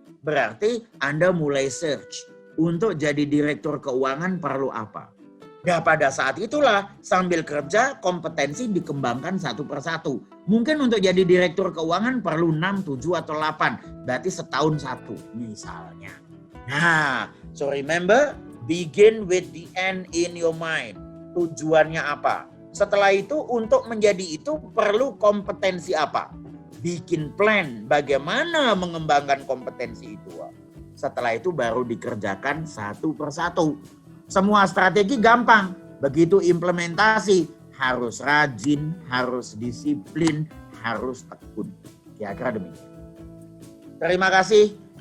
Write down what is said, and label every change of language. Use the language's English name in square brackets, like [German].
[Indonesian] Berarti Anda mulai search. Untuk jadi direktur keuangan perlu apa? Nah pada saat itulah sambil kerja kompetensi dikembangkan satu persatu. Mungkin untuk jadi direktur keuangan perlu 6, 7, atau 8. Berarti setahun satu misalnya. [English] Nah, so remember, begin with the end in your mind. [Indonesian] Tujuannya apa? Setelah itu untuk menjadi itu perlu kompetensi apa? Bikin plan bagaimana mengembangkan kompetensi itu. Setelah itu baru dikerjakan satu persatu. Semua strategi gampang. Begitu implementasi harus rajin, harus disiplin, harus tekun. Kira-kira demikian. Terima kasih.